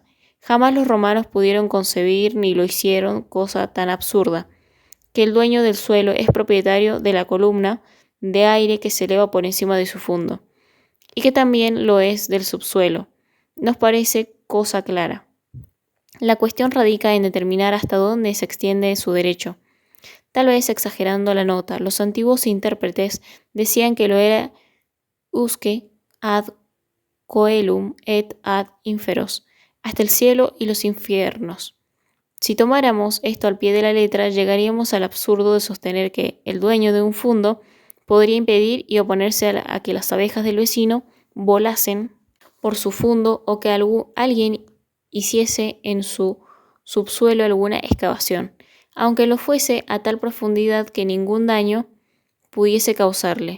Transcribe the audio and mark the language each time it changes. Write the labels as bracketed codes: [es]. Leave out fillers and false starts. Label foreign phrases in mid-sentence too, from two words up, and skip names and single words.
[es] Jamás los romanos pudieron concebir ni lo hicieron cosa tan absurda, que el dueño del suelo es propietario de la columna de aire que se eleva por encima de su fondo, y que también lo es del subsuelo. Nos parece cosa clara. La cuestión radica en determinar hasta dónde se extiende su derecho. Tal vez exagerando la nota, los antiguos intérpretes decían que lo era [la] usque ad coelum et ad inferos, [es] hasta el cielo y los infiernos. Si tomáramos esto al pie de la letra, llegaríamos al absurdo de sostener que el dueño de un fundo podría impedir y oponerse a que las abejas del vecino volasen por su fundo o que alguien hiciese en su subsuelo alguna excavación, aunque lo fuese a tal profundidad que ningún daño pudiese causarle.